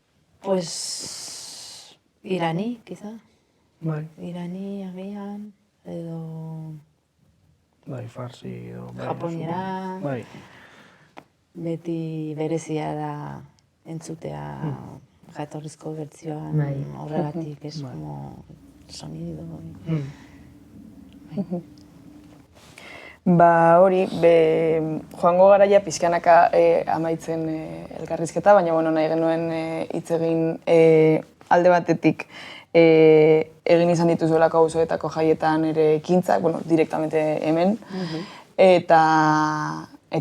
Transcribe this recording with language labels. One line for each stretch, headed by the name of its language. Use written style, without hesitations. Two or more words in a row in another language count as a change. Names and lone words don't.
Spanish: Pues irani, quizá.
Basque: Bai. Irani agian, edo Bai, farsi edo... Japoniera. Bai. Beti berezia da entzutea jatorrizko bertsioan horregatik,
Spanish: es como sonido.
Basque: Hori, joango gara ja pixkanaka amaitzen elkarrizketa, baina nahi genuen hitz egin alde batetik egin izan dituzuelako auzoetako jaietan ere ekintzak, direktamente hemen, eta